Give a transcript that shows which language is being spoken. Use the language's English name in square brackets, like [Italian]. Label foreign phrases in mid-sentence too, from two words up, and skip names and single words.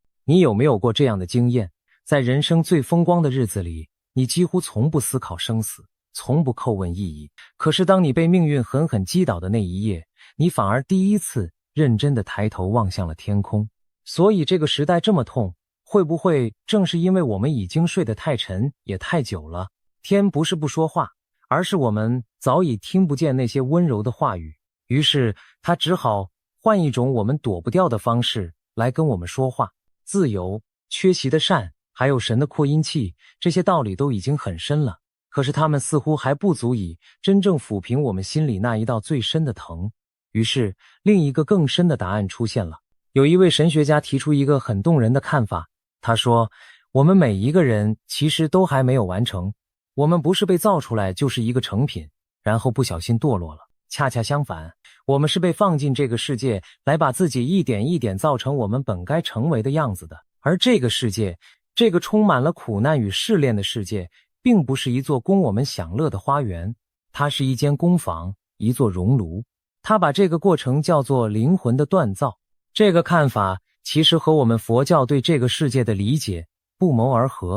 [Chinese] 你有沒有過這樣的經驗？在人生最風光的日子裡，你幾乎從不思考生死，從不叩問意義。可是當你被命運狠狠擊倒的那一夜，你反而第一次認真地抬頭望向了天空。所以這個時代這麼痛，會不會正是因為我們已經睡得太沉也太久了？天不是不說話，而是我們早已聽不見那些溫柔的話語，於是他只好換一種我們躲不掉的方式來跟我們說話。自由、缺席的善，還有神的擴音器，這些道理都已經很深了，可是他們似乎還不足以真正撫平我們心裡那一道最深的疼。於是另一個更深的答案出現了。有一位神學家提出一個很動人的看法，他說，我們每一個人其實都還沒有完成，我們不是被造出来就是一個成品，然後不小心墮落了。恰恰相反，我们是被放进这個世界，來把自己一點一點造成我們本該成為的樣子的。而這個世界，這個充滿了苦難與試煉的世界，並不是一座供我們享樂的花園，它是一間工坊，一座熔爐。他把這個過程叫做靈魂的鍛造。這個看法其實和我們佛教對這個世界的理解不謀而合。